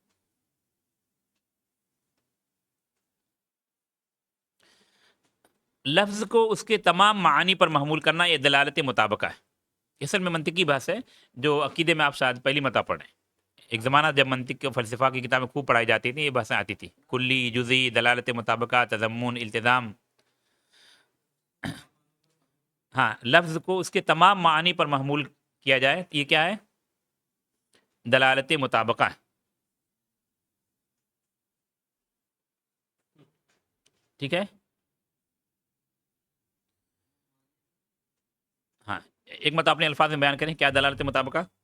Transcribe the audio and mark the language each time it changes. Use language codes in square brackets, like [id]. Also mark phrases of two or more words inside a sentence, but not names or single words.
[ur] لفظ کو اس کے تمام معانی پر محمول کرنا، یہ دلالت مطابقہ ہے. اصل میں منطقی بحث ہے جو عقیدے میں آپ شاید پہلی مرتبہ پڑھ رہے ہیں. ایک زمانہ جب منطق کے فلسفہ کی کتابیں خوب پڑھائی جاتی تھیں، یہ بحثیں آتی تھی: کلی، جزئی، دلالت مطابقہ، تضمن، التزام. ہاں، لفظ کو اس کے تمام معانی پر محمول کیا جائے، یہ کیا ہے؟ دلالت مطابقہ ہے. ٹھیک ہے. ہاں، ایک مرتبہ اپنے الفاظ میں بیان کریں کیا دلالت مطابقہ؟